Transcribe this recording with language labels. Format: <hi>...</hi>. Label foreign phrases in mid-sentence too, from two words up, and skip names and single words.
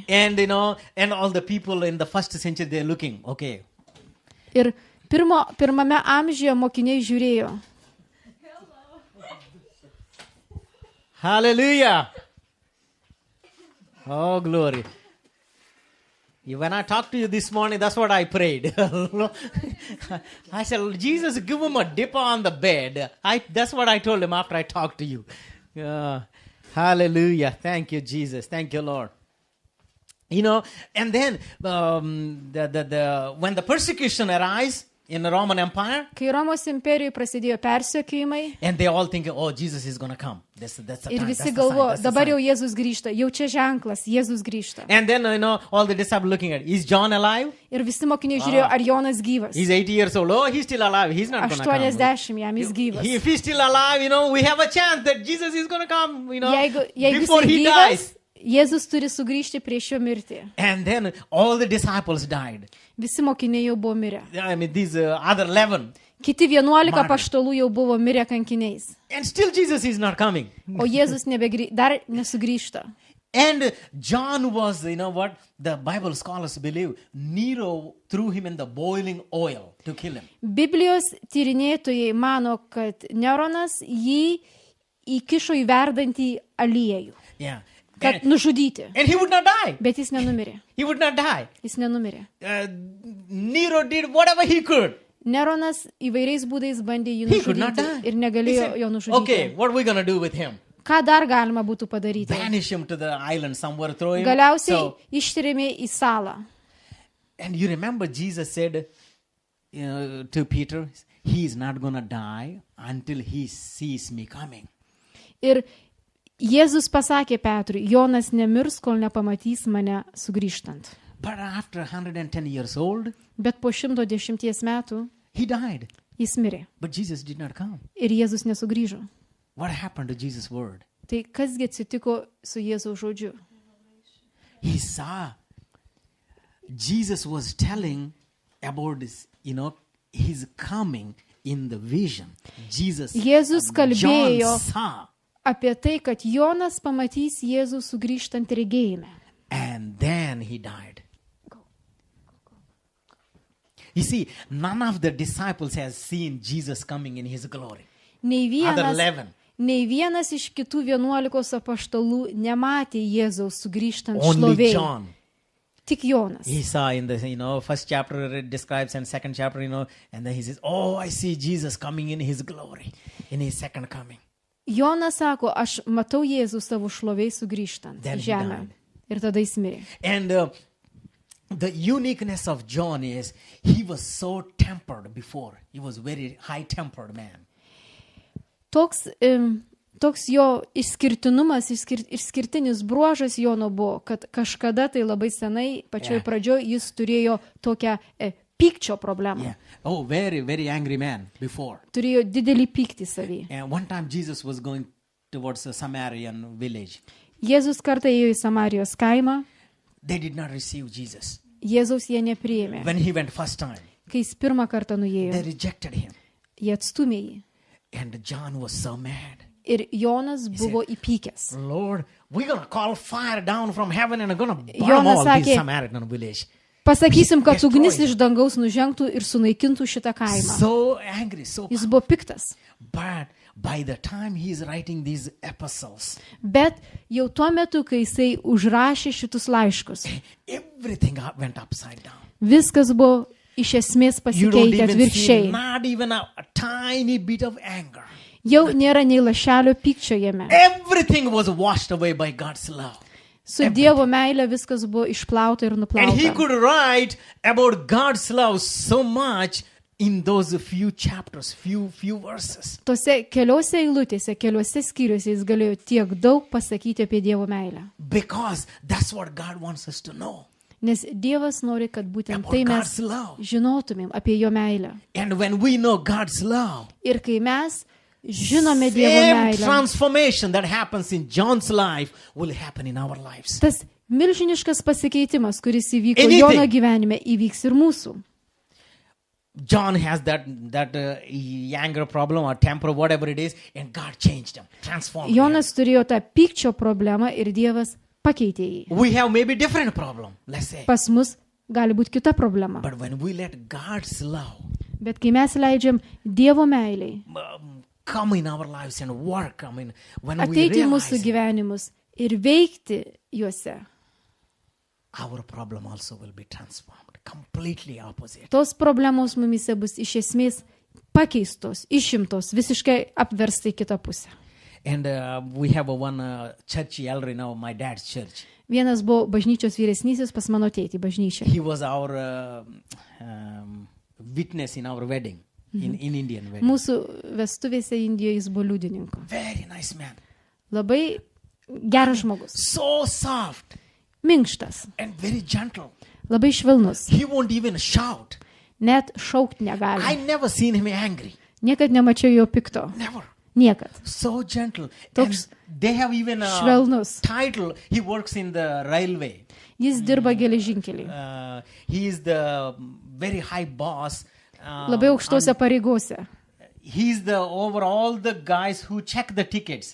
<en>And and all the people in the first century, they're looking, okay.</en> <lt>Ir pirmame amžiuje mokiniai žiūrėjo.</lt> <en>Hallelujah. Oh, glory. When I talked to you this morning, that's what I prayed. I said, Jesus, give him a dip on the bed. That's what I told him after I talked to you. Hallelujah. Thank you, Jesus. Thank you, Lord. And then when the persecution arises in the Roman Empire,</en> <lt>kai Romos imperijoje prasidėjo persekiojimai,</lt> <en>and they all think, oh, Jesus is going to come. That's the time.</en> <lt>Ir visi galvo, dabar jau Jėzus grįžta, jau čia ženklas, Jėzus grįžta.</lt> <en>And then, all the disciples looking at, is John alive?</en> <lt>Ir visi mokiniai žiūrėjo, ar Jonas gyvas.</lt> <en>He's 80 years old. Oh, he's still alive. He's not going to come.</en> <lt>80 jam, jis gyvas.</lt> <en>If he's still alive, we have a chance that Jesus is going to come,</en> <lt>Jeigu</lt> <en>before he</en> <lt>gyvas,</lt> <en>dies.</en> <lt>Jėzus turi sugrįžti prieš jo mirtį.</lt> <en>And then all the disciples died.</en> <lt>Visi mokiniai jau buvo mirę.</lt> <en>I mean, these other 11.</en> <lt>Kiti 11 apaštalų jau buvo mirę kankiniais.</lt> <en>And still Jesus is not coming.</en> <lt>O Jėzus dar nesugrįžta.</lt> <en>And John was, what the Bible scholars believe, Nero threw him in the boiling oil to kill him.</en> <lt>Biblijos tyrinėtojai mano, kad Neronas jį įkišo į verdantį aliejų.</lt> <en>Yeah.</en> <lt>Kad nužudyti.</lt> <en>And he would not die.</en> <lt>Bet jis nenumirė.</lt> <en>He would not die.</en> <lt>Jis nenumirė.</lt> <en>Nero did whatever he could.</en> <lt>Neronas įvairiais būdais bandė jį nužudyti ir negalėjo jo nužudyti.</lt> <en>Okay, what are we going to do with him?</en> <lt>Ką dar galima būtų padaryti?</lt> <en>Banish him to the island somewhere, throw him.</en> <lt>Galiausiai ištrėmė į salą.</lt> <en>And you remember Jesus said to Peter, he is not going to die until he sees me coming.</en> <lt>Ir Jėzus pasakė Petrui, Jonas nemirs, kol nepamatys mane sugrįžtant.</lt> <en>But after 110 years old,</en> <lt>bet po 110 metų</lt> <en>he died.</en> <lt>Jis mirė.</lt> <en>But Jesus did not come.</en> <lt>Ir Jėzus nesugrįžo.</lt> <en>What happened to Jesus' word?</en> <lt>Tai kasgi atsitiko su Jėzaus žodžiu?</lt> <en>He saw. Jesus was telling about this, his coming in the vision.</en> <lt>Jėzus kalbėjo</lt> <en>John saw.</en> <lt>Apie tai, kad Jonas pamatys Jėzų sugrįžtant regėjime.</lt> <en>And then he died. You see, none of the disciples has seen Jesus coming in his glory.</en> <lt>Nei vienas iš kitų 11 apaštalų nematė Jėzaus sugrįžtant</lt> <en>Only</en> <lt>šlovėje.</lt> <en>John.</en> <lt>Tik Jonas.</lt> <en>He saw in the first chapter it describes and second chapter, and then he says, "Oh, I see Jesus coming in his glory in his second coming."</en> <lt>Jonas sako, aš matau Jėzų savo šlovėj sugrįžtant į žemę. Ir tada jis mirė.</lt> <en>And the uniqueness of John is he was so tempered before. He was very high-tempered man.</en> <lt>Toks jo išskirtinumas, išskirtinis bruožas Jono buvo, kad kažkada tai labai senai, pačioj pradžioj, jis turėjo tokią pykčio problemą.</lt> <en>Yeah. Oh, very, very angry man before.</en> <lt>Turėjo didelį pyktį savy.</lt> <en>And one time Jesus was going towards a Samaritan village.</en> <lt>Jėzus kartą ėjo į Samarijos kaimą.</lt> <en>They did not receive Jesus.</en> <lt>Jėzaus jie nepriėmė.</lt> <en>When he went first time,</en> <lt>kai jis pirmą kartą nuėjo,</lt> <en>they rejected him.</en> <lt>Jie atstumė jį.</lt> <en>And John was so mad.</en> <lt>Ir Jonas buvo įpykęs.</lt> <en>Lord, we're going to call fire down from heaven and we're going to burn all this Samaritan village.</en> <lt>Pasakysim, kad ugnis iš dangaus nužengtų ir sunaikintų šitą kaimą.</lt> <en>So angry, so</en> <lt>jis buvo piktas.</lt> <en>But by the time he is writing these epistles,</en> <lt>bet jau tuo metu, kai jisai užrašė šitus laiškus,</lt> <en>everything went upside down.</en> <lt>Viskas buvo iš esmės pasikeitę atvirkščiai.</lt> <en>Not even a tiny bit of anger.</en> <lt>Jau nėra nei lašelio pykčio jame.</lt> <en>Everything was washed away by God's love.</en> <lt>Su Dievo meile viskas buvo išplauta ir nuplauta.</lt> <en>And he could write about God's love so much in those few chapters, few verses.</en> <lt>Tose keliose eilutėse, keliose skyriuose jis galėjo tiek daug pasakyti apie Dievo meilę.</lt> <en>Because that's what God wants us to know.</en> <lt>Nes Dievas nori, kad būtent tai mes žinotumėm apie jo meilę.</lt> <en>And when we know God's love,</en> <lt>ir kai mes žinome Dievo meilę,</lt> <en>transformation that happens in John's life will happen in our lives.</en> <lt>Tas milžiniškas pasikeitimas, kuris įvyko Jono gyvenime, įvyks ir mūsų.</lt> <en>John has that anger problem or temper, whatever it is, and God changed him, transformed him.</en> <lt>Jonas turėjo tą pykčio problemą ir Dievas pakeitė jį.</lt> <en>We have maybe different problem, let's say.</en> <lt>Pas mus gali būti kita problema.</lt> <en>But when we let God's love</en> <lt>Bet kai mes leidžiam Dievo meiliai</lt> <en>come in our lives and work, when we</en> <lt>ateiti į mūsų</lt> <en>realize</en> <lt>gyvenimus ir veikti juose,</lt> <en>our problem also will be transformed, completely opposite.</en> <lt>tos problemos mumise bus iš esmės pakeistos, išimtos, visiškai apverstai kitą pusę.</lt> <en>And we have one church elder in my dad's church.</en> <lt>Vienas buvo bažnyčios vyresnysis pas mano tėtį bažnyčią.</lt> <en>He was our witness in our wedding, in Indian wedding.</en> <lt>Mūsų vestuvėse Indijoje jis buvo liudininko.</lt> <en>Very nice man.</en> <lt>Labai geras žmogus,</lt> <en>So soft</en> <lt>minkštas,</lt> <en>and very gentle.</en> <lt>labai švelnus,</lt> <en>He won't even shout.</en> <lt>net šaukt</lt> <en>I</en> <lt>negali.</lt> <en>never seen him angry.</en> <lt>Niekad nemačiau jo pikto.</lt> <en>Never.</en> <lt>Niekad.</lt> <en>So gentle.</en> <lt>Toks</lt> <en>And they have even a</en> <lt>švelnus.</lt> <en>title. He works in the railway.</en> <lt>Jis dirba geležinkelį.</lt> <en>He is the very high boss.</en> <lt>Labai aukštose pareigose.</lt> <en>He's the over all the guys who check the tickets.</en>